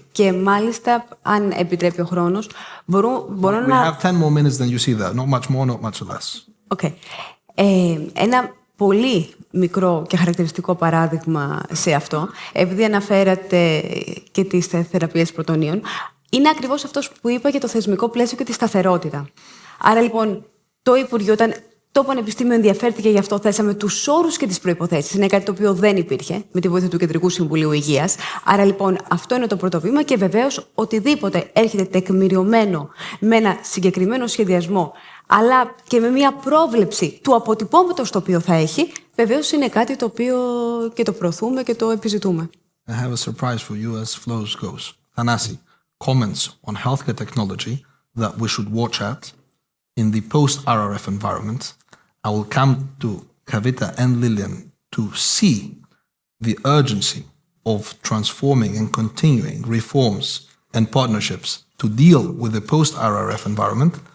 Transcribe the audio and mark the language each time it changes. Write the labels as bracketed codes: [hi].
[el] Και μάλιστα, αν επιτρέπει ο χρόνος, μπορώ [en] We [el] να... [en] have 10 more minutes than you see there. Not much more, not much less. [el] Okay. Ένα πολύ μικρό και χαρακτηριστικό παράδειγμα σε αυτό, επειδή αναφέρατε και τις θεραπείες πρωτονίων, είναι ακριβώς αυτός που είπα για το θεσμικό πλαίσιο και τη σταθερότητα. Άρα λοιπόν, το Υπουργείο, όταν το Πανεπιστήμιο ενδιαφέρθηκε γι' αυτό, θέσαμε τους όρους και τις προϋποθέσεις. Είναι κάτι το οποίο δεν υπήρχε με τη βοήθεια του Κεντρικού Συμβουλίου Υγείας. Άρα λοιπόν, αυτό είναι το πρώτο βήμα και βεβαίως οτιδήποτε έρχεται τεκμηριωμένο με ένα συγκεκριμένο σχεδιασμό, αλλά και με μια πρόβλεψη του αποτυπώματος το οποίο θα έχει, βεβαίως είναι κάτι το οποίο και το προωθούμε και το επιζητούμε. [en] I have a surprise for you as flows goes. Thanasi, comments on healthcare technology that we should watch at in the post-RRF environment. I will come to Kavita and Lilian to see the urgency of transforming and continuing reforms and partnerships to deal with the post-RRF environment.